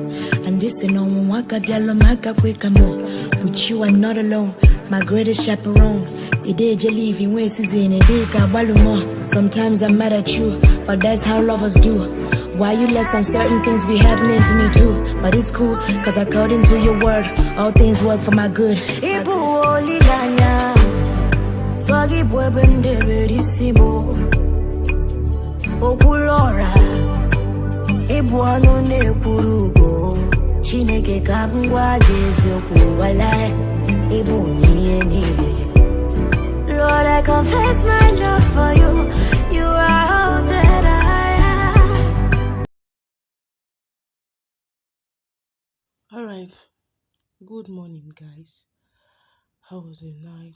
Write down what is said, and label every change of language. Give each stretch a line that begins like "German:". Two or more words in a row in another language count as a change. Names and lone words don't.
English: And this is no one with you I'm not alone. My greatest chaperone. Sometimes I'm mad at you, but that's how lovers do. Why you let some certain things be happening to me too? But it's cool, cause according to your word, all things work for my good.
Igbo: Okulora Ibuano ne kurugo Chineke ka m gwa gị eziokwu walai Ibu niye niile.
English: Lord, I confess my love for you. You are all that I have. Alright, good morning guys. How was your night?